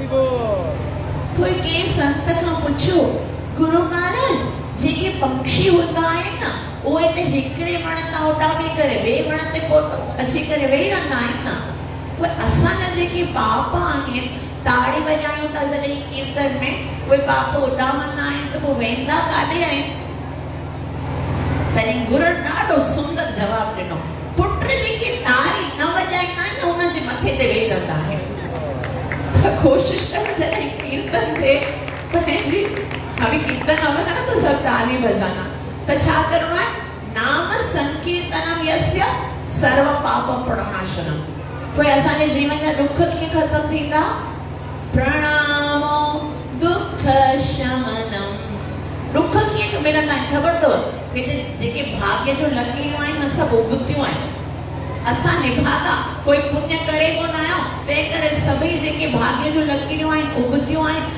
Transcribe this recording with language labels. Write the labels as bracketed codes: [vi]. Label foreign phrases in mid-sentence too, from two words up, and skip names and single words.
[sd] कोई कंहिं संत खां पुछियो, गुरु महाराज जेके पक्षी हूंदा आहिनि न उहे त हिकिड़े वण तां उॾामी करे ॿिए वण ते अची करे वेही रहंदा आहिनि न, उहे असांजा जेके पाप आहिनि ताड़ी वॼायूं था जॾहिं कीर्तन में उहे पाप उॾामंदा आहिनि त पोइ वेंदा काॾे आहिनि? तॾहिं गुरु ॾाढो सुंदर जवाबु ॾिनो, पुट जेके ताड़ी न वॼाईंदा आहिनि न हुन जे मथे ते वेही रहंदा आहिनि। त कोशिशि करो जॾहिं कीर्तन थिए पंहिंजी [hi] अभी कीर्तन होगा ना तो सब ताली बजाना, तो छा करणो है? [sa] नाम संकीर्तनम यस्य सर्व पाप प्रणाशनम। [sd] तो असांजे जीवन जा दुख कीअं खत्म थींदा? [sa] प्रणामो दुख शमनम। [sd] दुख कीअं मिलंदा आहिनि ख़बर अथव? हिते जेके भाग्य जो लकीरूं आहिनि न सभु उबतियूं आहिनि। असां निभागा कोई पुण्य करे कोन आहियो तंहिं करे सभई जेके भाग्य जो लकीरूं आहिनि उबतियूं आहिनि।